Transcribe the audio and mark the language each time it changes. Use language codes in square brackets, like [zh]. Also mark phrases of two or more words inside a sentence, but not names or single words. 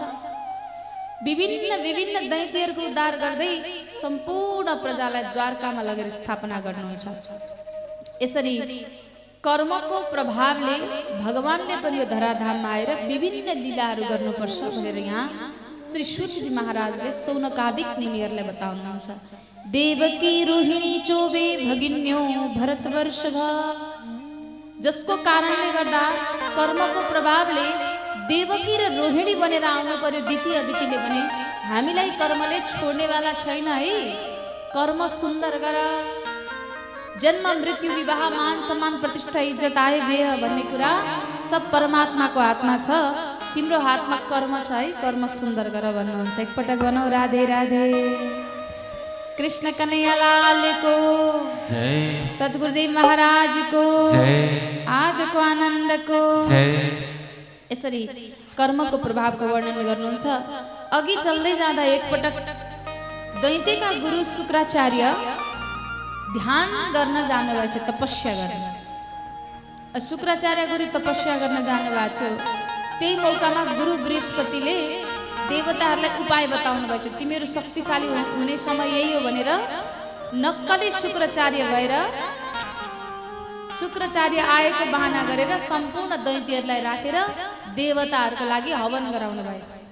[ne] विभिन्न विभिन्न दैत्यहरूको उद्धार गर्दै सम्पूर्ण प्रजालाई द्वारकामा लगेर स्थापना गर्नुहुन्छ यसरी कर्मको प्रभावले भगवानले पनि यो धराधाममा आएर विभिन्न लीलाहरू गर्नुपर्छ भनेर यहाँ श्री सूतजी महाराजले सौनकादिक मुनिहरूलाई बताउनुहुन्छ [sa] देवकी रोहिणी चोबे भगिन्यो भरतवर्षभ [ne] जसको कारणले गर्दा कर्मको प्रभावले देवकी र रोहिणी बनेर आउनु पर्यो दिति अदितिले भने हामीलाई कर्मले छोड्नेवाला छैन है कर्म सुन्दर गर जन्म मृत्यु विवाह मान सम्मान प्रतिष्ठा इज्जत आए व्यय भन्ने कुरा सब परमात्माको हातमा छ तिम्रो हातमा कर्म छ है कर्म सुन्दर गर भन्नुहुन्छ एकपटक भनौ राधे राधे कृष्ण कन्हैया लालको जय सद्गुरुदेव महाराजको जय आजको आनन्दको जय यसरी कर्मको प्रभावको वर्णन गर्नुहुन्छ अघि चल्दै जाँदा एकपटक दैत्यका गुरु शुक्राचार्य ध्यान गर्न जानुभएछ तपस्या गर्न शुक्राचार्य गुरु तपस्या गर्न जानुभएको थियो त्यही मौकामा गुरु बृहस्पतिले देवताहरूलाई उपाय बताउनु भएछ तिमीहरू शक्तिशाली हुने समय यही हो भनेर नक्कली शुक्राचार्य भएर शुक्राचार्य आएको बहाना गरेर सम्पूर्ण दैत्यहरूलाई राखेर देवताहरूको लागि हवन गराउनु भएछ